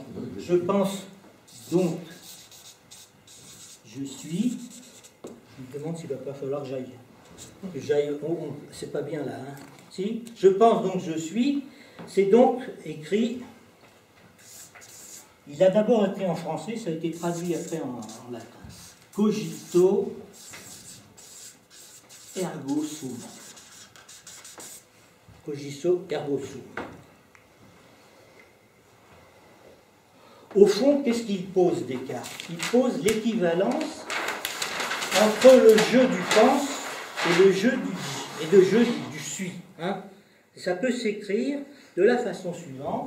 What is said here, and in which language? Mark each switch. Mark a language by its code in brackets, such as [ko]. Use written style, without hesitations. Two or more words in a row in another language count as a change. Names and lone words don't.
[fr] Je pense donc, je suis. Je me demande s'il ne va pas falloir que j'aille. C'est pas bien là, hein. Si, je pense donc je suis. C'est donc écrit. Il a d'abord été en français, ça a été traduit après en latin. [la] Cogito ergo sum. Cogito ergo sum. [fr] Au fond, qu'est-ce qu'il pose, Descartes? Il pose l'équivalence entre le jeu du pense et le jeu du suis. Hein. Ça peut s'écrire de la façon suivante.